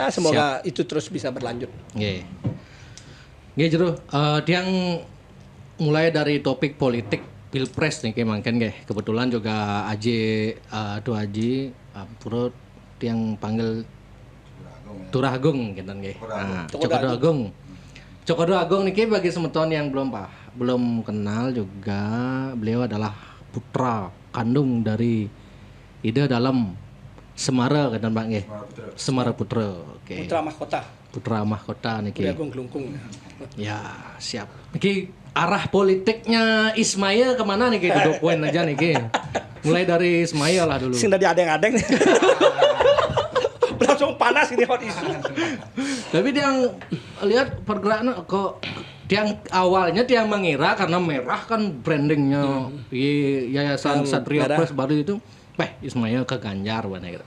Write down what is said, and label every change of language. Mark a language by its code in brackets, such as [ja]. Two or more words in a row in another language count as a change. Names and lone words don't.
[id] Ya semoga itu terus bisa berlanjut. Nggih. Nggih Jero, Tiang mulai dari topik politik Pilpres nih kayak kan nggih. Kebetulan juga Aji Purut yang panggil Turagung gitu nggih. Nah, Cokodo Agung niki bagi semeton yang belum kenal juga, beliau adalah putra kandung dari Ida dalam Semara kan Pak nggih. Semara Putra. Oke. Putra mahkota niki. Puri Agung Klungkung. Ya, siap. Niki arah politiknya Ismail kemana nih duduk poin aja nih mulai dari Ismail lah dulu. [ban] Sing tadi adeng-adeng nih. [id] Langsung panas ini hot isu. Tapi dia lihat pergerakan kok yang awalnya dia mengira karena merah kan brandingnya Yayasan Satria Press baru itu, Ismail ke Ganjar mana gitu.